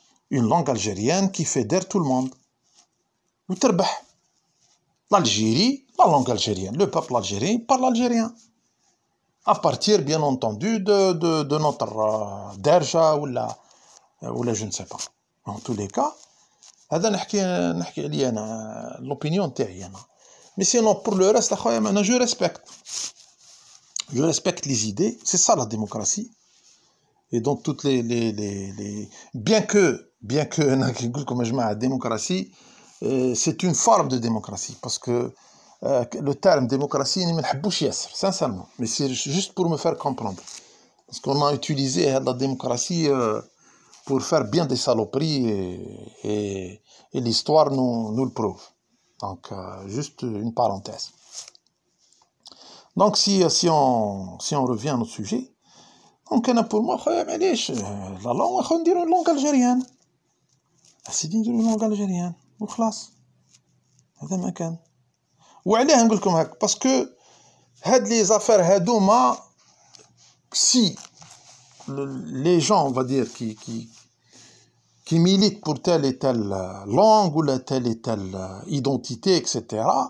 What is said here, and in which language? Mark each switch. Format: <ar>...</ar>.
<fr>Une langue algérienne qui fédère tout le monde.</fr> <ar>وتربح.</ar> <fr>L'Algérie, la langue algérienne. Le peuple algérien parle algérien. À partir, bien entendu, de notre derja ou je ne sais pas. En tous les cas,</fr> <ar>هذا نحكي عليه أنا</ar> <fr>l'opinion</fr> <ar>تاعي أنا.</ar> <fr>Mais sinon, pour le reste, je respecte. Je respecte les idées. C'est ça la démocratie. Et donc toutes les bien que comme je la démocratie, c'est une forme de démocratie parce que le terme démocratie ne m'habouche yasser sincèrement, mais c'est juste pour me faire comprendre parce qu'on a utilisé la démocratie pour faire bien des saloperies et l'histoire nous le prouve. Donc juste une parenthèse. Donc si on revient à notre sujet, donc pour moi</fr> <ar>خويا معليش</ar> <fr>la langue</fr> <ar>خو نديرو</ar> <fr>langue algérienne.</fr> <ar>سيدي نديرو</ar> <fr>langue algérienne</fr> <ar>وخلاص. هذا ما كان. وعلاه نقول لكم هاك باسكو هاد لي زافير هادوما</ar> <fr>si les gens on va dire qui militent pour telle et telle langue ou telle et telle identité, etc.</fr>